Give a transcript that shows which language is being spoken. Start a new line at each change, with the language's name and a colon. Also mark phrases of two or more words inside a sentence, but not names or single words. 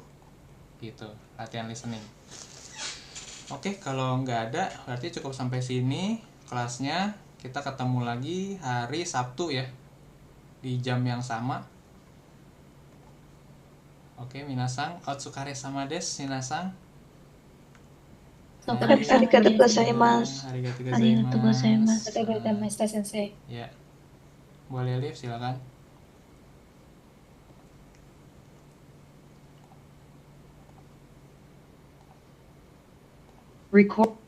Indonesian: Gitu, latihan listening. Oke, kalau nggak ada berarti cukup sampai sini kelasnya. Kita ketemu lagi hari Sabtu ya, di jam yang sama.
Japanese: Oke, 皆さん、お疲れ様です、皆さん. ありがとうございます. Arigatou ありがとうございます. ありがとう先生.
Indonesian: Ya. Boleh live silakan.
English: Record